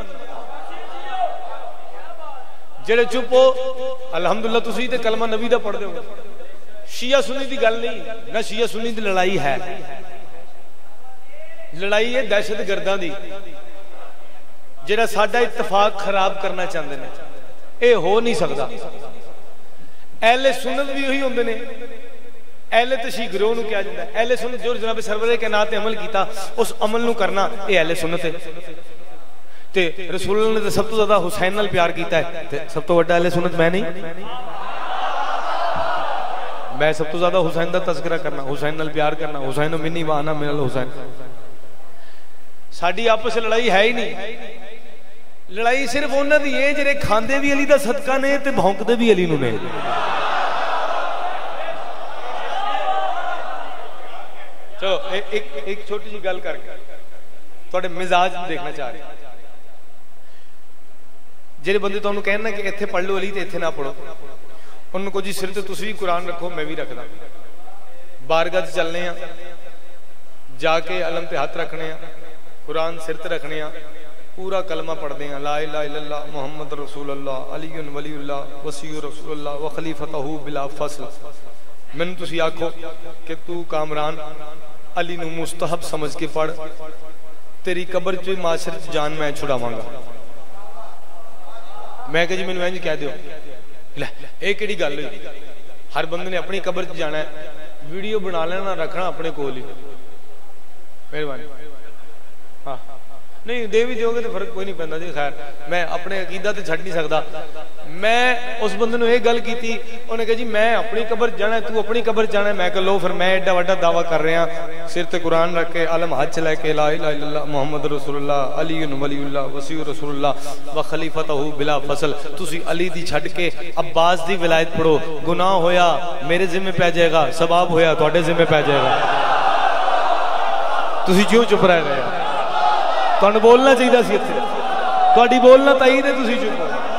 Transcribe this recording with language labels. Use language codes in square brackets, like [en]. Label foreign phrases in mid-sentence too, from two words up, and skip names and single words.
[pa] جیہڑے چپ ہو، الحمدللہ تسیں تے کلمہ نبی دا پڑھدے ہو. شیعہ سنی دی گل نہیں، نا شیعہ سنی دی لڑائی ہے. لڑائی ہے دہشت گرداں دی، جیہڑا ساڈا اتفاق خراب کرنا چاہتے ہیں. [ur] یہ ہو نہیں سکتا. [pa] اہلِ سنت بھی اوہی ہوندے نے، اہلِ تشیع گروہ نوں کہا جاتا ہے. اہلِ سنت جو جناب سرورِ کائنات تے عمل کیتا، اس عمل نوں کرنا، یہ اہلِ سنت ہے. تے رسول نے تو سب توں زیادہ حسین نال پیار کیتا ہے، تے سب توں وڈا اہلِ سنت میں نہیں. میں سب توں زیادہ حسین دا تذکرہ کرنا، حسین نال پیار کرنا, [ar] حسين مني وأنا من الحسين. [pa] ساڈی آپس لڑائی ہے ہی نہیں۔ لڑائی صرف اونہاں دی ہے جیہڑے کھاندے بھی علی دا صدقہ نے تے بھونکدے بھی علی نوں نے. چلو اک چھوٹی جی گل کرکے تہاڈے مزاج ویکھنا چاہ رہے. جیہڑے بندے تہانوں کہنا کہ ایتھے پڑھ لو علی تے ایتھے نا پڑھو، اونہاں نوں جی سر تے تسیں بھی قرآن رکھو، میں بھی رکھدا. بارگاہ چ چلنے آں، جا کے علم تے ہتھ رکھنے آں، قرآن سر تے رکھنے آں, कुरान सिर ते रखने आ, [ur] پورا کلمہ پڑھتے ہیں [ar] لا إله إلا الله محمد رسول الله علي ولي الله وصي رسول الله وخليفته بلا فصل. [pa] مینوں تسیں آکھو کہ تو کامران علی نوں مستحب سمجھ کے پڑھ، تیری قبر چ محشر چ جان میں چھڑاواں گا. میں کہہ جی مینوں اینج کہہ دیو، لے یہ کیہڑی گل ہوئی? ہر بندے نے اپنی قبر چ جانا ہے، ویڈیو بنا لینا رکھنا اپنے کول ہی. मेहरबानी। ہاں نہیں دے بھی دو گے تو فرق کوئی نہیں پیندا جی. خیر میں اپنے عقیدے توں چھڈ نہیں سکدا۔ میں اس بندے نوں یہ گل کیتی، اونہاں کہا جی میں اپنی قبر جانا، تو اپنی قبر جانا. میں کہہ لو فیر میں اینڈا وڈا دعویٰ کر رہا، سر تے قرآن رکھ کے علم ہتھ چ لے کے [ar] لا إله إلا الله محمد رسول الله علي ولي الله وصي رسول الله وخليفته بلا فصل. [pa] تسی علی دی چھڈ کے عباس دی ولایت پڑھو، گناہ ہویا میرے ذمے پے جائے گا، ثواب ہویا تہاڈے ذمے پے جائے گا. تسی کیوں چپ رہ گئے? تہانوں بولنا چاہیدا سی ایتھے، تہاڈی بولنا تائیں تے تسی چپ ہو.